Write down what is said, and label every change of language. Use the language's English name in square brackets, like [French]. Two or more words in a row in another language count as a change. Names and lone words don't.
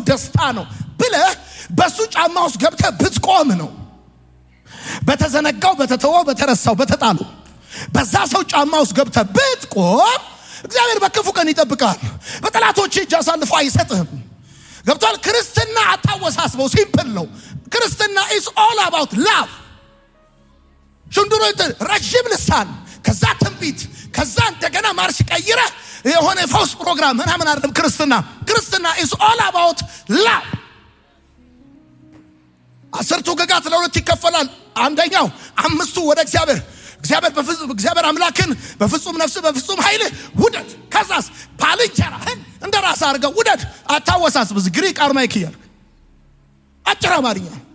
[Amharic] ደስታ ነው ብለህ በሱ ጫማ ውስጥ ገብተህ ብትቆም ነው በተዘነጋው በተተወው በተረሳው በተጣሉ በዛ ሰው ጫማ ውስጥ ገብተህ ብትቆም እግዚአብሔር በክፉ ቀን ይጠብቃል በጠላቶች እጅ አሳልፎ አይሰጥህም ገብቷል ክርስትና አታወሳስበው ሲምፕል ነው ክርስትና [English] is all about love [Amharic] ሽንዱሮ ረጅም ልሳን ከዛ ትንቢት ከዛ እንደገና ማርሽ ቀይረ የሆነ ፈውስ ፕሮግራም ምናምን አይደለም ክርስትና [English] is all about love [Amharic] አስርቱ ግጋት ለሁለት ይከፈላል አንደኛው አምስቱ ወደ እግዚአብሔር አምላክን በፍጹም ነፍስ በፍጹም ኃይል ውደድ ከዛስ ባልንጀራህን እንደራስ አድርገው ውደድ አታወሳስብ ግሪክ አርማይክ ይያልክ አጭር አማርኛ